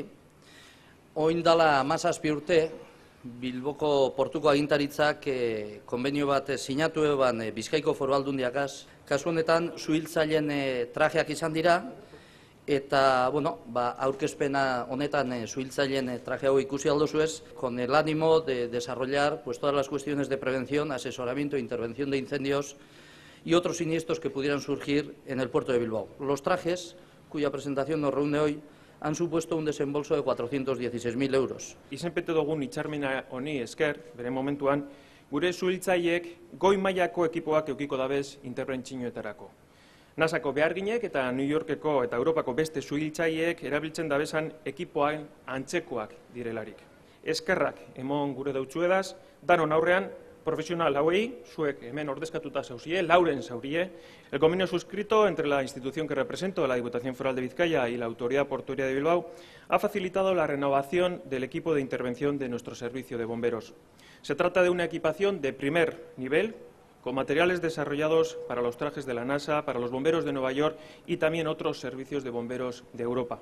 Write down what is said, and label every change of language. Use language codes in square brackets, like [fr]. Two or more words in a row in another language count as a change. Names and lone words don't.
[eu] Orain dela 17 urte, Bilboko portuko agintaritzak konbenio bat sinatu eban Bizkaiko Foru Aldundiakaz. Kasu honetan, suhiltzaileen trajeak izan dira, eta, aurkezpena honetan suhiltzaileen traje hau ikusi aldozuez, [es] con el ánimo de desarrollar todas las cuestiones de prevención, asesoramiento e intervención de incendios y otros siniestros que pudieran surgir en el puerto de Bilbao. Los trajes, cuya presentación nos reúne hoy, han supuesto un desembolso de 416.000 euros. [eu] Izenpete dugun hitzarmena honi esker, bere momentuan, gure suhiltzaileek goi mailako ekipoak edukiko dabez interbentzioetarako. NASAko beharginek eta New Yorkeko eta Europako beste suhiltzaileek erabiltzen dabezan ekipoan antzekoak direlarik. Eskerrak emon gure dautzuedaz, danon aurrean, profesional hauei, zuek hemen ordezkatuta zauzie, lauren zaurie, [es] el convenio suscrito entre la institución que represento, la Diputación Foral de Vizcaya y la Autoridad Portuaria de Bilbao, ha facilitado la renovación del equipo de intervención de nuestro servicio de bomberos. Se trata de una equipación de primer nivel, con materiales desarrollados para los trajes de la NASA, para los bomberos de Nueva York y también otros servicios de bomberos de Europa.